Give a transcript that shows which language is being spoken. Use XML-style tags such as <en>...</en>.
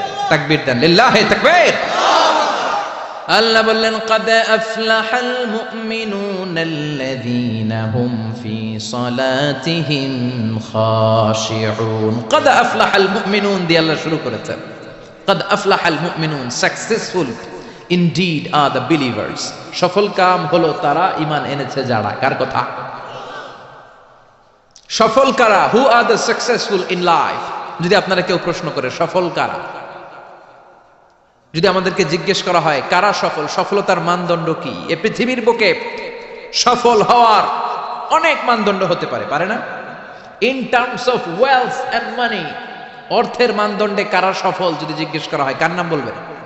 <bn>তাকবীর দেন, লিল্লাহি তাকবীর। আল্লাহ বললেন</bn> <ar>قد أفلح المؤمنون الذين هم في صلاتهم خاشعون। قد أفلح المؤمنون</ar> <bn>দিয়ে আল্লাহ শুরু করেছেন।</bn> <ar>قد أفلح المؤمنون,</ar> <en>successful indeed are the believers.</en> <bn>সফল কাম হলো তারা ঈমান এনেছে যারা। কার কথা? সফল কারা?</bn> <en>who are the successful in life?</en> <bn>যদি আপনারা কেউ প্রশ্ন করে সফল কারা, যদি আমাদেরকে জিজ্ঞেস করা হয় কারা সফল, সফলতার মানদণ্ড কি? এই পৃথিবীর বুকে সফল হওয়ার অনেক মানদণ্ড হতে পারে, পারে না?</bn> <en>in terms of wealth and money,</en> <bn>অর্থের মানদণ্ডে কারা সফল যদি জিজ্ঞেস করা হয় কার নাম বলবেন?</bn>